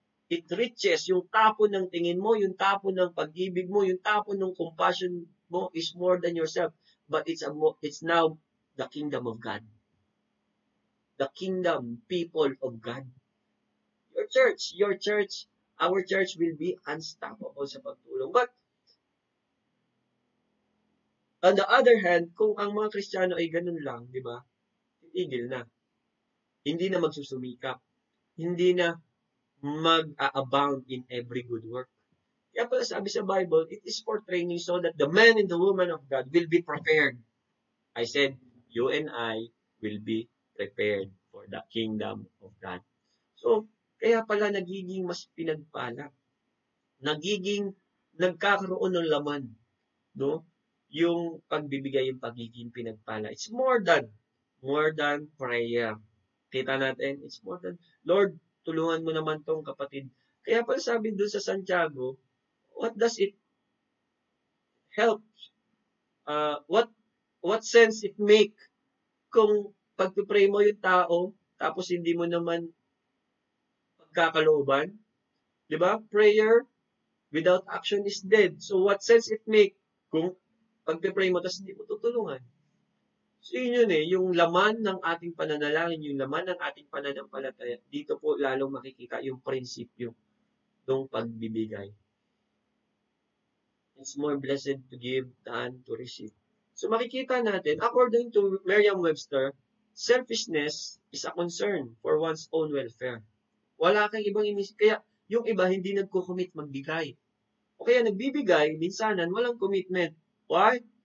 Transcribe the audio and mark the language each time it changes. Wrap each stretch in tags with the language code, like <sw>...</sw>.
<en>it reaches,</en> <tl>yung tapon ng tingin mo, yung tapon ng pag-ibig mo, yung tapon ng compassion mo</tl> <en>is more than yourself. But it's now the kingdom of God. The kingdom, people of God. Your church, our church will be unstoppable</en> <tl>sa pagtulong. But, on the other hand, kung ang mga Kristiyano ay ganun lang, di ba? Titigil na. Hindi na magsusumikap. Hindi na mag-abound</tl> <en>in every good work.</en> <tl>Kaya pala sabi sa</tl> <en>Bible, it is for training so that the man and the woman of God will be prepared. I said, you and I will be prepared for the kingdom of God.</en> <tl>So, kaya pala nagiging mas pinagpala. Nagkakaroon ng laman. No? Yung pagbibigay, yung pagiging pinagpala.</tl> <en>It's more than prayer.</en> <tl>Kita natin,</tl> <en>it's more than, Lord,</en> <tl>tulungan mo naman tong kapatid. Kaya pala sabi doon sa Santiago,</tl> <en>what does it help? What sense it make</en> <tl>kung pag-pray mo yung tao, tapos hindi mo naman pagkakalooban? Diba?</tl> <en>Prayer without action is dead. So what sense it make</en> <tl>kung pag-pray mo, tapos hindi mo tutulungan? So yun yung laman ng ating pananalangin, yung laman ng ating pananampalataya, dito po lalong makikita yung prinsipyo ng pagbibigay.</tl> <en>It's more blessed to give than to receive.</en> <tl>So makikita natin,</tl> <en>according to Merriam-Webster, selfishness is a concern for one's own welfare.</en> <tl>Wala kang ibang inisip. Kaya yung iba hindi nagko-commit magbigay. O kaya nagbibigay, minsanan walang commitment. Why?</tl>